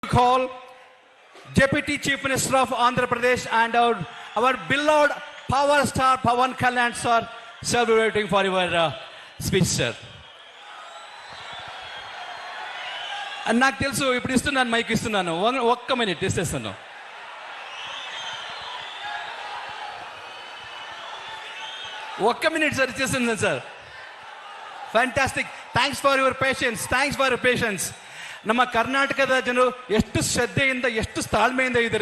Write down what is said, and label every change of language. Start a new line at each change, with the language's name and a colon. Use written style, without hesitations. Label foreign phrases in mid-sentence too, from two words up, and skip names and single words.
English: Call Deputy Chief Minister of Andhra Pradesh and our beloved power star Pawan Kalyan sir. Sir, we are waiting for your speech, sir.
Telugu: నాకు తెలుసు ఇప్పుడు ఇస్తున్నాను మైక్ ఇస్తున్నాను ఒక్క మినిట్ ఇస్తాను ఒక్క మినిట్ సార్ ఇచ్చేస్తున్నాను సార్
English: fantastic thanks for your patience
Kannada: ನಮ್ಮ ಕರ್ನಾಟಕದ ಜನರು ಎಷ್ಟು ಶ್ರದ್ಧೆಯಿಂದ ಎಷ್ಟು ತಾಳ್ಮೆಯಿಂದ ಇದ್ದಾರೆ.